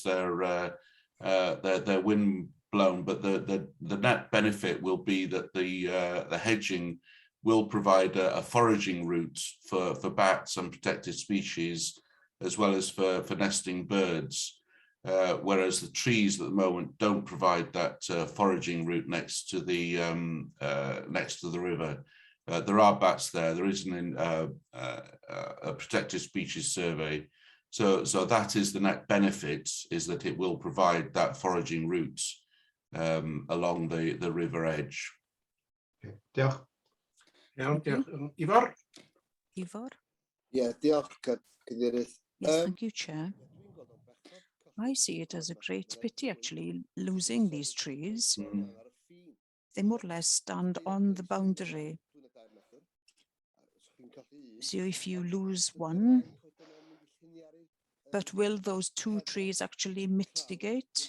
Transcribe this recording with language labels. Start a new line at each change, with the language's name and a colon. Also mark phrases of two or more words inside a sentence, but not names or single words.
English: They're wind blown, but the net benefit will be that the hedging will provide a foraging route for bats and protected species, as well as for nesting birds, whereas the trees at the moment don't provide that foraging route next to the river. There are bats there. There isn't a protected species survey, so that is the net benefit, is that it will provide that foraging route along the river edge.
Welsh: diolch. Iawn, diolch. Ifor? Ifor? Ie, diolch, Cadeirydd.
English: Yes, thank you, Chair. I see it as a great pity, actually, losing these trees. They more or less stand on the boundary. So if you lose one, but will those two trees actually mitigate?